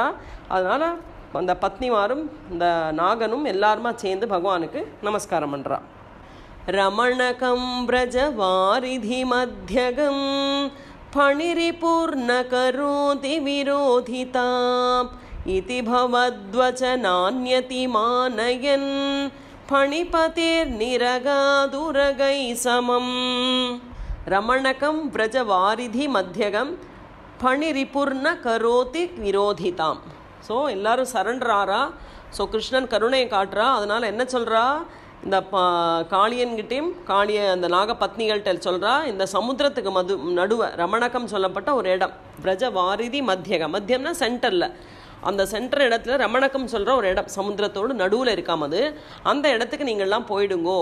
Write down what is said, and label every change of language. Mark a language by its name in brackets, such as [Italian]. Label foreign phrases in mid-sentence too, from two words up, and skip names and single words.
[Tamil] அதனால் அந்த பத்னிமாரும் இந்த நாகனும் எல்லாருமா சேர்ந்து பகவானுக்கு நமஸ்காரம் பண்ணுறா. [Sanskrit] रमणकं व्रज वारिधि मध्यगं फणिरिपुर्न करोति विरोधिताम् इति भवद्वचनान्यति मानयन् फणिपतिर्निरगादुरगै समम् रमणकं व्रजवारिधि मध्यगं फणिरिपुर्न करोति विरोधिताम. [Tamil] ஸோ எல்லோரும் சரண்டர் ஆறா. ஸோ கிருஷ்ணன் கருணையை காட்டுறா. அதனால் என்ன சொல்கிறா, இந்த காளியன்கிட்டையும் அந்த நாகபத்னிகள்கிட்ட சொல்கிறா, இந்த சமுத்திரத்துக்கு நடுவை ரமணகம் சொல்லப்பட்ட ஒரு இடம், व्रजवारिधि மத்தியகம், மத்தியம்னா சென்டரில், அந்த சென்டர் இடத்துல ரமணகம் சொல்கிற ஒரு இடம் சமுத்திரத்தோடு நடுவில் இருக்காமது, அந்த இடத்துக்கு நீங்கள்லாம் போயிடுங்கோ.